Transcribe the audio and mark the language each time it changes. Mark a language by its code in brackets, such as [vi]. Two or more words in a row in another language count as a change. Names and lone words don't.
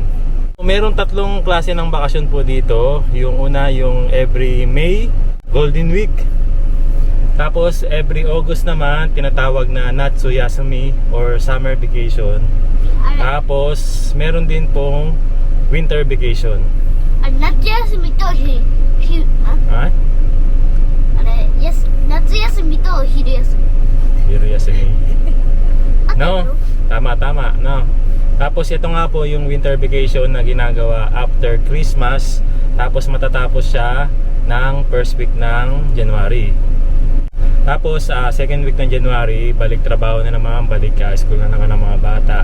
[tl] Meron tatlong klase ng bakasyon po dito. Yung una, yung [en] every May, [tl] Golden Week. Tapos [en] every August [tl] naman, tinatawag na Natsuyasumi or [en] Summer Vacation. [tl] Tapos meron din pong [en] Winter Vacation. [ja] 夏休みと夏休みと昼休み昼休み. [tl] No? Tama, no? Tapos ito nga po yung [en] winter vacation [tl] na ginagawa after Christmas. Tapos matatapos siya ng [en] first week [tl] ng January. Tapos [en] second week [tl] ng January, balik trabaho na naman, balik school na naman ng mga bata.